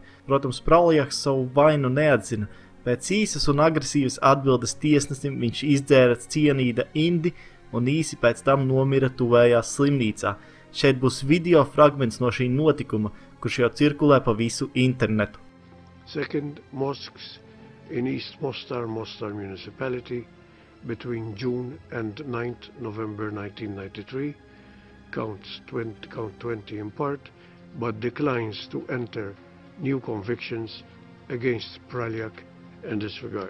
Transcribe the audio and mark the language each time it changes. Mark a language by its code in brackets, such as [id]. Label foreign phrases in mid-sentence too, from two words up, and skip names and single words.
[lv] Protams, Praljaks savu vainu neatzina. Pēc īsas un agresīvas atbildes tiesnesim viņš izdzēra cienīda indi un īsi pēc tam nomira tuvējā slimnīcā. Šeit būs video fragments no šī notikuma, kurš jau cirkulē pa visu internetu. [en] Second, mosques in East Mostar municipality between June and 9th November 1993 count 20 in part, but declines to enter new convictions against Praljak in this regard.